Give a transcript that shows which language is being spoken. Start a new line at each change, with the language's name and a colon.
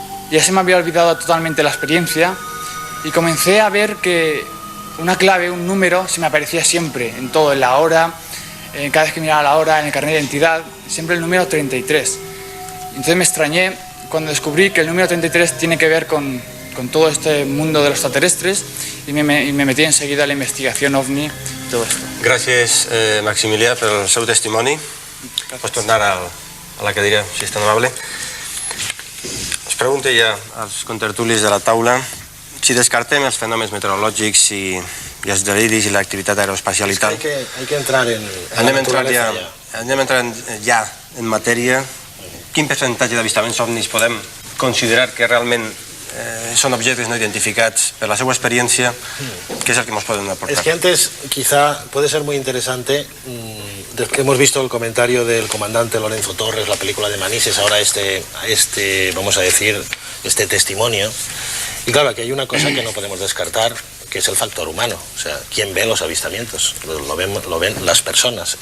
Spanish: Ya se me había olvidado totalmente la experiencia y comencé a ver que una clave, un número, se me aparecía siempre, en todo, en la hora, cada vez que miraba la hora, en el carnet de identidad, siempre el número 33. Entonces me extrañé cuando descubrí que el número 33 tiene que ver con todo este mundo de los extraterrestres y me metí enseguida a la investigación OVNI y todo esto.
Catalan: Gràcies, Maximilià, pel seu testimoni. Pots tornar a la cadira, si és tan amable. Es pregunta ja als contertulis de la taula si descartem els fenòmens meteorològics i els deliris i l'activitat aeroespacial i tal.
Spanish: Hay que entrar en la naturaleza ya.
Catalan: Anem entrant ja en matèria. Quin percentatge d'avistaments ovnis podem considerar que realment són objectes no identificats per la seva experiència,
Spanish: que es el que nos pueden aportar. Es que antes quizá puede ser muy interesante, hemos visto el comentario del comandante Lorenzo Torres, la película de Manises, ahora vamos a decir, este testimonio. Y claro, aquí hay una cosa que no podemos descartar, que es el factor humano. O sea, ¿quién ve los avistamientos? Lo ven las personas.